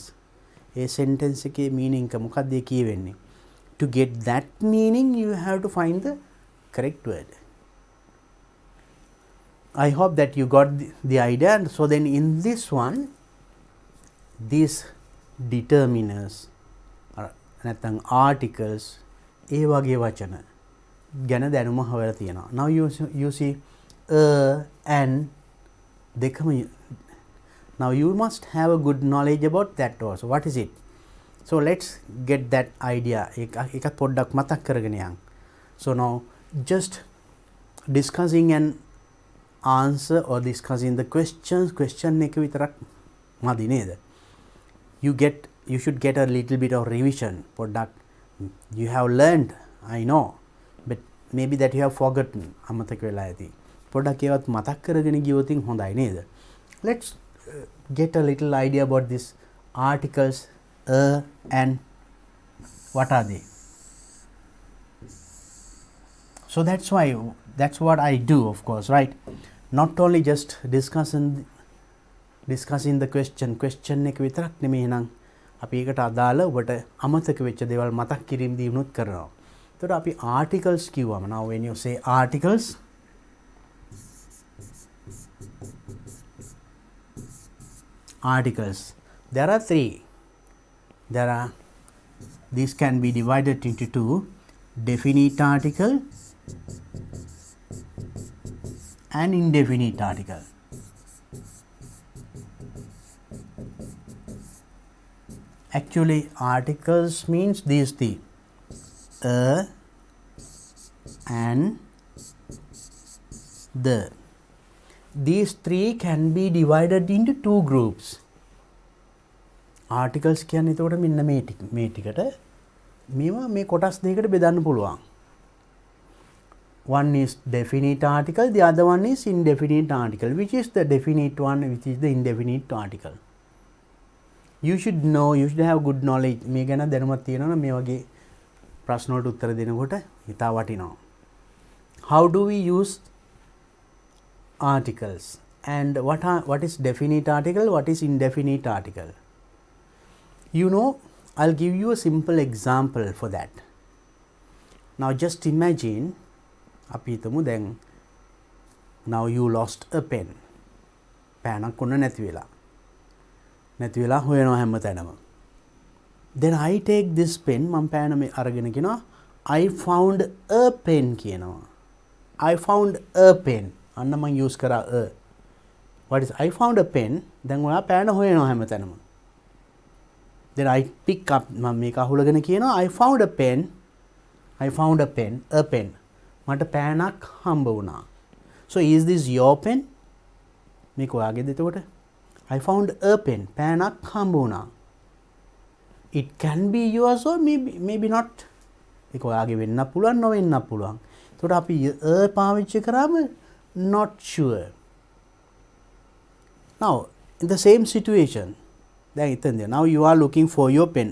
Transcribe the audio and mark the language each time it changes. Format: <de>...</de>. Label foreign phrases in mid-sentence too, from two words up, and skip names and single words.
<si>ඒ sentence එකේ meaning එක මොකක්ද ඒ කියවෙන්නේ?</si> <en>To get that meaning you have to find the correct word. I hope that you got the idea. And so then in this one, these determiners නැත්නම් articles,</en> <si>ඒ වගේ වචන ගැන දැනුම හොයලා තියෙනවා.</si> <en>Now you see and දෙකම now you must have a good knowledge about that also. What is it? So let's get that idea.</en> <si>එකත් පොඩ්ඩක් මතක් කරගෙන යන්න.</si> <en>So now just discussing an answer or discussing the question</en> <si>එක විතරක් මදි නේද?</si> <en>You should get a little bit of revision. පොඩ්ඩක් you have learned, I know, but maybe that you have forgotten.</en> <si>අමතක වෙලා ඇති. පොඩ්ඩක් ඒවත් මතක් කරගෙන ගියොත් හොඳයි නේද?</si> <en>Let's get a little idea about these articles and what are they. So that's what I do, of course, right? Not only just discussing the question</en> <si>එක විතරක් නෙමෙයි නං අපි ඒකට අදාළ ඔබට අමතක වෙච්ච දේවල් මතක් කිරීම දීනුත් කරනවා. එතකොට අපි articles කිව්වම</si> <en>now when you say articles, there are three. These can be divided into two: definite article and indefinite article. Actually, articles means these three: and the. These three can be divided into two groups.</en> <si>Articles කියන්නේ එතකොට මෙන්න මේ ටිකට මේවා මේ කොටස් දෙකකට බෙදන්න පුළුවන්.</si> <en>One is definite article, the other one is indefinite article. Which is the definite one, which is the indefinite article? You should know, you should have good knowledge.</en> <si>මේ ගැන දැනුමක් තියෙනවා නම් මේ වගේ ප්‍රශ්න වලට උත්තර දෙනකොට හිතා වටිනවා.</si> <en>How do we use articles, and what is definite article, what is indefinite article? You know, I'll give you a simple example for that. Now just imagine,</en> <si>අපි හිතමු දැන්</si> <en>now you lost a pen.</en> <si>පෑනක් ඔන්න නැති වෙලා හොයනවා හැමතැනම.</si> <en>Then I take this pen,</en> <si>මම පෑන මේ අරගෙන කියනවා</si> <en>I found a pen</en> <si>කියනවා.</si> <en>I found a pen.</en> <si>අන්න මම use කරා</si> <en>what is I found a pen.</en> <si>දැන් ඔයා පෑන හොයනවා හැමතැනම.</si> <en>Then I pick up,</en> <si>මම මේක අහුලගෙන කියනවා</si> <en>I found a pen. A pen.</en> <si>මට පෑනක් හම්බ වුණා.</si> <en>So is this your pen?</en> <si>මේක ඔයාගේද එතකොට?</si> <en>I found a pen.</en> <si>පෑනක් හම්බ වුණා.</si> <en>It can be yours or maybe not.</en> <si>ඒක ඔයාගේ වෙන්න පුළුවන් නොවෙන්න පුළුවන්. එතකොට අපි පාවිච්චි කරාම</si> <en>not sure. Now in the same situation,</en> <si>දැන් හිතන්න</si> <en>now you are looking for your pen.</en>